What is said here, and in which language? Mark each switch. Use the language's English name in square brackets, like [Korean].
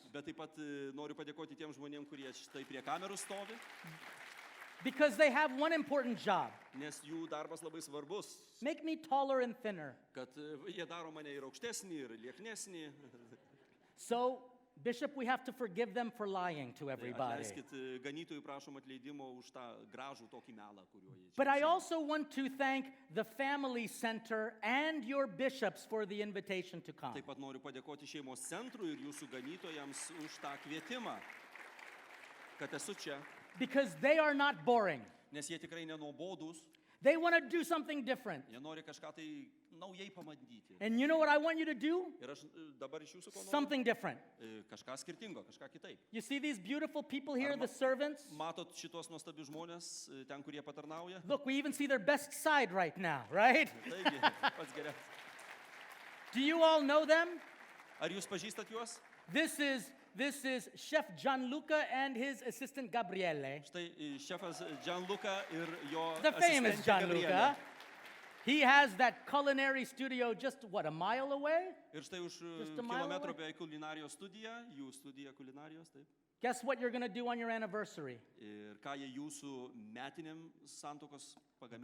[Lithuanian] Bet taip pat noriu padėkoti tiem žmonėm, kurie štai prie kamerų stovi, [English] because they have one important job. [Lithuanian] nes jų darbas labai svarbus. [English] Make me taller and thinner. [Lithuanian] Kad jie daro mane ir aukštesnį, ir lieknesnį. [English] So, Bishop, we have to forgive them for lying to everybody. [Lithuanian] Atleiskit, ganytojų prašom atleidimo už tą gražų tokį melą, kuriuo jie čia. [English] But I [Lithuanian] užsiima. [English] also want to thank the Family Center and your bishops for the invitation to come. [Lithuanian] Taip pat noriu padėkoti šeimos centrui ir jūsų ganytojams už tą kvietimą, kad esu čia, [English] Because they are not boring. [Lithuanian] nes jie tikrai nenuobodūs, [English] They want to do something different. [Lithuanian] jie nori kažką tai naujai pamandyti. [English] And you know what I want you to do? [Lithuanian] Ir aš dabar iš jūsų ko noriu? [English] Something different. [Lithuanian] Kažką skirtingo, kažką kitaip. [English] You see these beautiful people here, Arma- the servants? [Lithuanian] Matot šitos nuostabius žmonės, ten, kurie patarnauja? [English] Look, we even see their best side right now, right? [Lithuanian] Taigi, pats geriausias. [English] Do you all know them? [Lithuanian] Ar jūs pažįstat juos? [English] This is Chef Gianluca and his assistant Gabriele. [Lithuanian] Štai šefas Gianluca ir jo [English] The famous [Lithuanian] asistentė [English] Gianluca. [Lithuanian] Gabrielė. [English] He has that culinary studio just, what, a mile away? [Lithuanian] Ir štai už [English] Just a mile [Lithuanian] kilometro [English] away? [Lithuanian] beveik kulinarijos studija, jų studija kulinarijos, taip. [English] Guess what you're going to do on your anniversary? [Lithuanian] Ir ką jie jūsų metiniam santuokos pagamins?